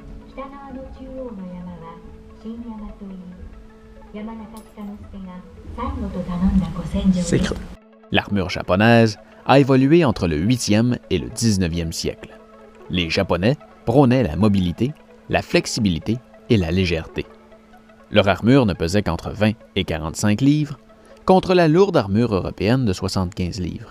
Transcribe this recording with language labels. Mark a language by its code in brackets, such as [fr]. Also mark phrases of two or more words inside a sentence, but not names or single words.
[ja] 北側の中央の山は新山という山中北之助が最後と頼んだご戦場です。 [fr] L'armure japonaise a évolué entre le 8e et le 19e siècle. Les Japonais prônaient la mobilité, la flexibilité et la légèreté. Leur armure ne pesait qu'entre 20 et 45 livres, contre la lourde armure européenne de 75 livres.